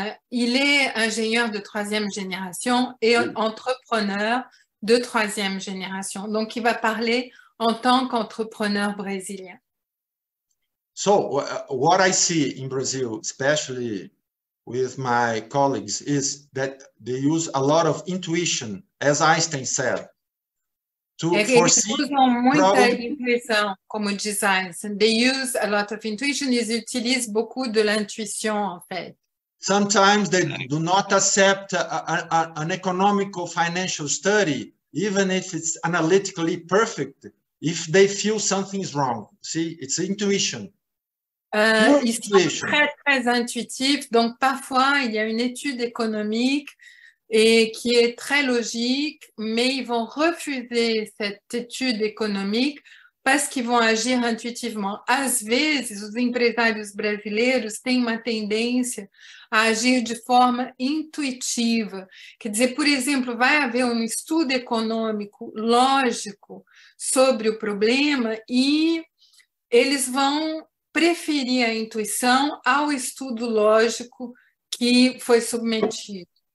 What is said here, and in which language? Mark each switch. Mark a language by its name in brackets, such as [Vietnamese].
[French] Il est ingénieur de 3e génération et entrepreneur de 3e génération. Donc, il va parler en tant qu'entrepreneur brésilien. [English] So, what I see in Brazil, especially with my colleagues, is that they use a lot of intuition, as Einstein said, to foresee. [Portuguese] Eles usam muita intuição, como diz Einstein. [English] They use a lot of intuition. [French] Ils utilisent beaucoup de l'intuition, en fait. [English] Sometimes they do not accept an economical financial study, even if it's analytically perfect, if they feel something is wrong. See, it's intuition. [French] Ils sont très, très intuitifs. Donc, parfois, il y a une étude économique et qui est très logique, mais ils vont refuser cette étude économique parce qu'ils vont agir intuitivement. [Portuguese] Às vezes, os empresários brasileiros têm uma tendência a agir de forma intuitiva. Quer dizer, por exemplo, vai haver um estudo econômico lógico sobre o problema e eles vão preferir a intuição ao estudo lógico que foi submetido.